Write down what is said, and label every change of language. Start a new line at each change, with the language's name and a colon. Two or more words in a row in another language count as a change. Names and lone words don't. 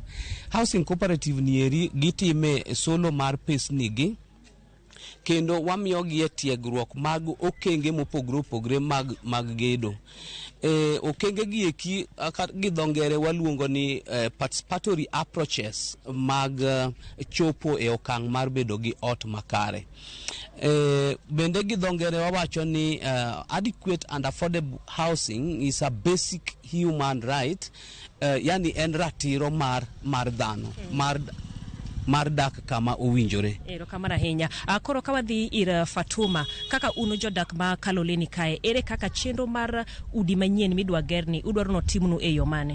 English: Housing cooperative
Luo (Kenya and Tanzania): nieri gitime solo mar pesnigi kendo wamiyogi e tiegruok mag okenge mopogore opogore mag gedo. Okenge gi eki gi dhongere waluongo ni
English: participatory approaches
Luo (Kenya and Tanzania): mag chopo e okang' mar bedo gi ot makare. Bende gi dhongere wawacho ni
English: adequate and affordable housing is a basic human right,
Luo (Kenya and Tanzania): yani en ratiro mar dhano mar dak kama owinjore. Erokamano ahinya. Koro ka wadhi ir Fatuma, kaka uno jodak ma Kaloleni kae, ere kaka chenro mar udi manyien midwa gerni udwaro no timnu e yo mane?